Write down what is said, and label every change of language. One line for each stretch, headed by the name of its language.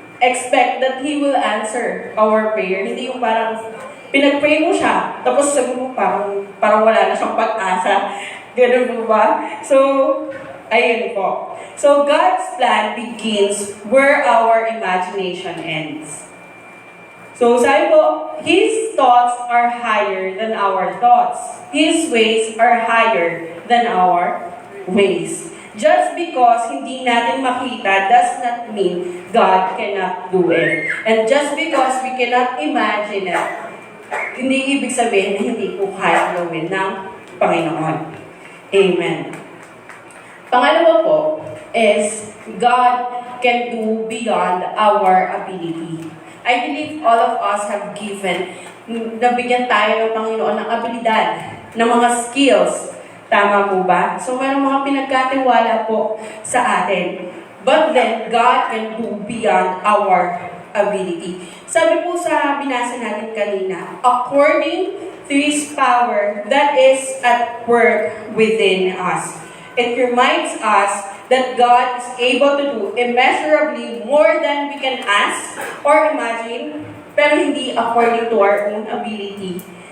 English: expect that He will answer our prayer.
Filipino: Hindi yung parang pinag-pray mo siya, tapos sabi mo parang wala na siyang pag-asa. Ganun po ba? So, ayun po.
English: So, God's plan begins where our imagination ends. So,
Filipino: sabi po,
English: His thoughts are higher than our thoughts. His ways are higher than our ways. Just because
Filipino: hindi natin makita
English: does not mean God cannot do it. And just because we cannot imagine it,
Filipino: hindi ibig sabihin na hindi po kaya gawin ng Panginoon. Amen. Pangalawa po
English: is God can do beyond our ability. I believe all of us have given,
Filipino: nabigyan tayo ng Panginoon ng abilidad, ng mga skills. Tama po ba? So, mayroong mga pinagkatiwala po sa atin.
English: But then, God can do beyond our ability.
Filipino: Sabi po sa binasa natin kanina,
English: according to His power that is at work within us. It reminds us that God is able to do immeasurably more than we can ask or imagine,
Filipino: pero hindi
English: according to our own ability.